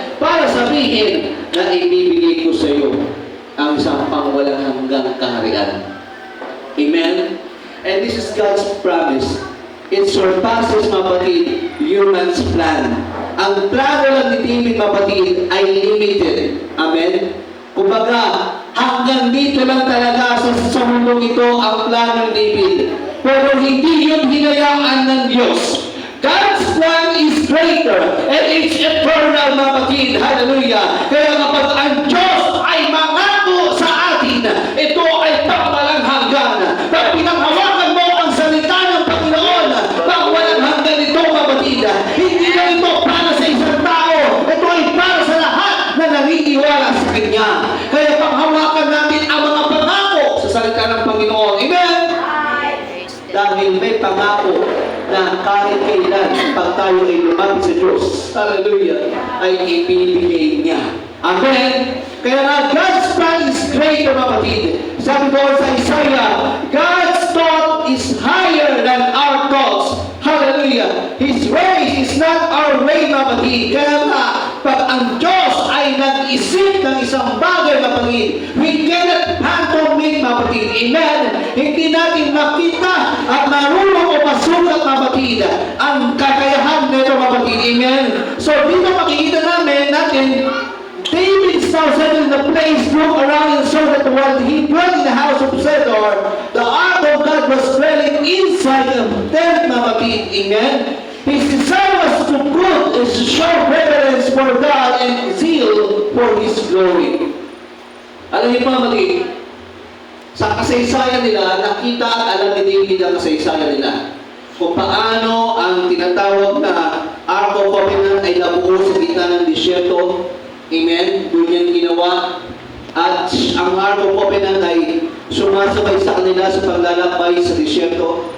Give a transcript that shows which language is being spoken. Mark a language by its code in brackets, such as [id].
[tl] Para sabihin na ibibigay ko sa iyo ang isang pangwalang hanggang kaharian. Amen? [en] And this is God's promise. It surpasses, mapatid, human's plan. [tl] Ang plano lang ni David, mapatid, ay limited. Amen? Kumbaga, hanggang dito lang talaga sa mundong ito ang plano ni David. Pero hindi yun hinayaan ng Diyos. [en] God's plan is greater and it's eternal, mapatid. Hallelujah. [tl] Kaya kapag ang Diyos ay mangako sa atin, ito ay pangwalang hanggan. Pag pinanghawakan mo ang salita ng Panginoon, pangwalang hanggan ito, mapatid. Hindi na ito para sa isang tao. Ito ay para sa lahat na naniniwala sa Kanya. Kaya panghawakan natin ang mga pangako sa salita ng Panginoon. Amen? Dahil may pangako na kahit kailan pag tayo ay lumapit sa Diyos, hallelujah, ay ibibigay niya. [en] Amen? [tl] Kaya nga, [en] God's plan is greater, mapatid. [tl] Sabi doon sa [en] Isaiah, God's thought is higher than our thoughts. Hallelujah. His ways is not our way, mapatid. [tl] Kaya nga, pag ang Diyos ay nag-isip ng isang bagay, mapatid, [en] we cannot handle it, [tl] mapatid. Amen? Hindi natin makita at marunong o masukat, mapatid, ang kakayahan nito, mapatid. Amen? So, dito makikita natin, [en] David now settled in the place, looked around and saw that while he dwelt in the house of Cedar, the ark of God was dwelling inside the tent, mapatid. Amen? His desire was to put is to show reverence for God and zeal for His glory. [tl] Alam niyo, mapatid, sa kasaysayan nila, nakita at alam ni David ang kasaysayan nila. Kung paano ang tinatawag na Ark of Covenant ay nabuo sa gitna ng disyerto. Amen? Doon yan ginawa. At ang Ark of Covenant ay sumasabay sa kanila sa paglalakbay sa disyerto.